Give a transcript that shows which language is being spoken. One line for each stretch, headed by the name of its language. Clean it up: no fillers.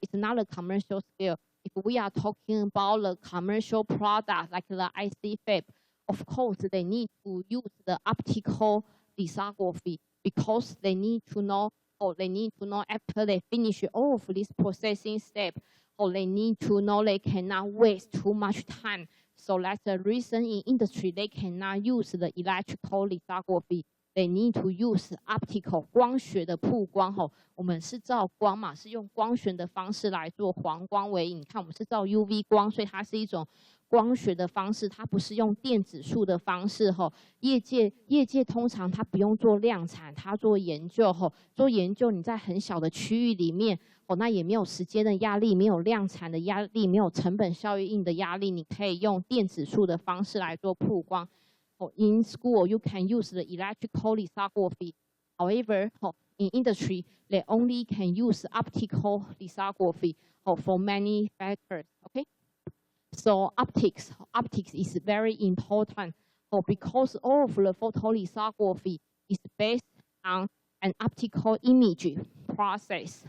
English: It's not a commercial scale. If we are talking about the commercial product like the IC fab, of course, they need to use the optical lithography because they need to know they need to know after they finish all of this processing step, they need to know they cannot waste too much time. So that's the reason in industry they cannot use the electrical lithography. They need to use optical
Chinese: 光学的曝光我们是照光嘛，是用光学的方式来做黄光为影。你看我们是照 UV 光，所以它是一种光学的方式，它不是用电子束的方式业界通常它不用做量产，它做研究做研究你在很小的区域里面那也没有时间的压力，没有量产的压力，没有成本效应的压力，你可以用电子束的方式来做曝光。
English: In school, you can use the electrical lithography. However, in industry, they only can use optical lithography for many factors. Okay, so optics is very important because all of the photolithography is based on an optical image process.